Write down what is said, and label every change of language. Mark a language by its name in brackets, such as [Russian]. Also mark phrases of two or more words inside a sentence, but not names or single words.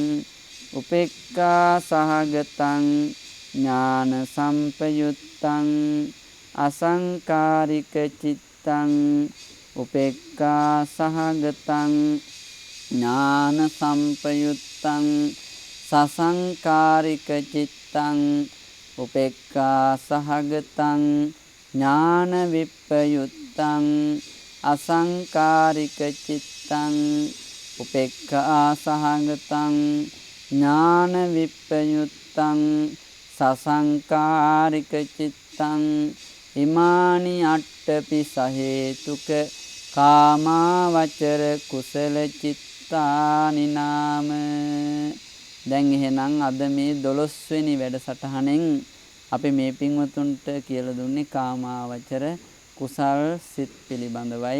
[Pali] උපේක්ඛා සහගතං ඥාන සම්පයුත්තං අසංකාරික චිත්තං උපේක්ඛා සහගතං ඥාන සම්පයුත්තං සසංකාරික චිත්තං උපේක්ඛා සහගතං ඥාන විප්පයුත්තං අසංකාරික චිත්තං උපේක්ඛා සහගතං ඥාන විප්පයුත්තං සසංකාරික චිත්තං ඉමානි අට්ඨපි සහේතුක කාමාවචර කුසල චිත්තානි නාම. [Sinhala] දැන් එහෙනම් අද මේ 12 වෙනි වැඩසටහනෙන් අපි මේ පින්වතුන්ට කියලා දුන්නේ කාමාවචර කුසල් සිත් පිළිබඳවයි.